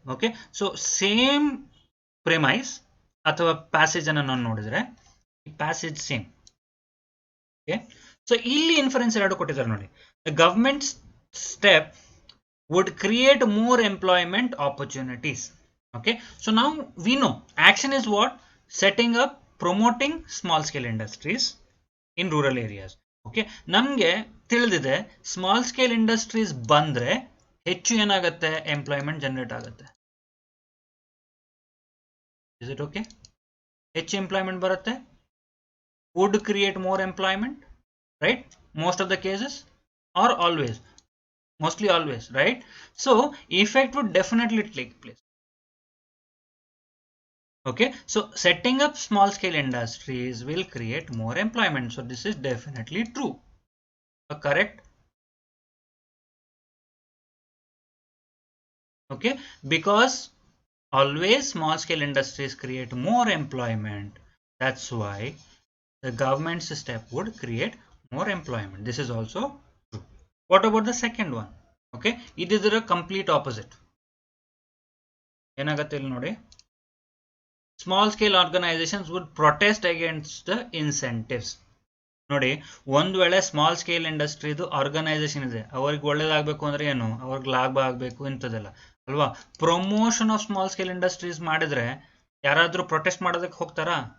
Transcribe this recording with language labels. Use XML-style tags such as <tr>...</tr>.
<kn>Okay, so same ಪ್ರೆಮೈಸ್ ಅಥವಾ passage ಅನ್ನ ನಾವು ನೋಡಿದ್ರೆ, ಪ್ಯಾಸೇಜ್ ಸೇಮ್.</kn> <en>okay, so</en> <kn>ಇಲ್ಲಿ ಇನ್ಫರೆನ್ಸ್ ಎರಡು ಕೊಟ್ಟಿದ್ದಾರೆ ನೋಡಿ.</kn> <en>Government step would create more employment opportunities. Okay, so now we know action is what? Setting up, promoting small scale industries in rural areas.</en> <kn>Okay, ನಮಗೆ ತಿಳಿದಿದೆ small scale industries ಬಂದ್ರೆ ಹೆಚ್ಚು ಏನಾಗುತ್ತೆ? Employment generate ಆಗುತ್ತೆ.</kn> <en>Is it okay?</en> <kn>ಹೆಚ್ಚು employment ಬರುತ್ತೆ,</kn> <en>Would create more employment, right? Most of the cases are always, mostly always, right? So effect would definitely take place. Okay, so setting up small scale industries will create more employment. So this is definitely true. Correct? Okay, because always small scale industries create more employment. That's why the government's step would create more employment. This is also true. What about the second one? Okay, it is the complete opposite.</en> <kn>ಏನಾಗುತ್ತೆ ಇಲ್ಲಿ ನೋಡಿ,</kn> <en>Small scale organisations would protest against the incentives.</en> <kn>ನೋಡಿ, ಒಂದು ವೇಳೆ small scale ಇಂಡಸ್ಟ್ರಿದು organisation ಇದೆ, ಅವ್ರಿಗೆ ಒಳ್ಳೇದಾಗಬೇಕು ಅಂದ್ರೆ ಏನು? ಅವ್ರಿಗೆ ಲಾಭ ಆಗಬೇಕು ಇಂಥದ್ದೆಲ್ಲ ಅಲ್ವಾ?</kn> <en>promotion of small scale industries</en> <kn>ಮಾಡಿದ್ರೆ ಯಾರಾದ್ರೂ ಪ್ರೊಟೆಸ್ಟ್ ಮಾಡೋದಕ್ಕೆ ಹೋಗ್ತಾರಾ?</kn>